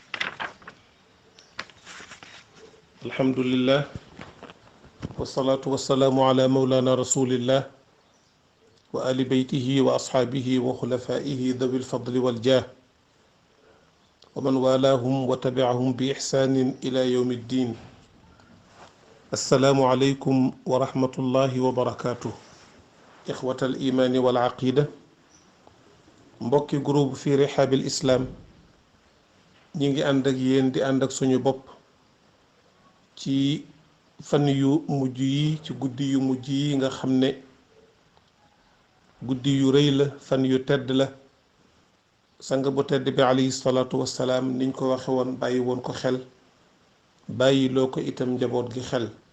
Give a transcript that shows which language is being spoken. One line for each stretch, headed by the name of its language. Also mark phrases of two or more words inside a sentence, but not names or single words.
Arabic: الحمد لله والصلاة والسلام على مولانا رسول الله وآل بيته وأصحابه وخلفائه ذوي الفضل والجاه ومن والاهم وتبعهم بإحسان إلى يوم الدين السلام عليكم ورحمة الله وبركاته إخوة الإيمان والعقيدة
Wolof: mbokki groupe fi rihabil islam ñi ngi ànd ak yéen di ànd ak suñu bopp ci fan yu mujj yi ci guddi yu mujj yi nga xam ne guddi yu rëy la fan yu tedd la sang bu tedd bi
Arabic: عليه الصلاة والسلام
Wolof: niñ ko waxe woon bàyyi woon ko xel bàyyi loo ko itam njaboot gi xel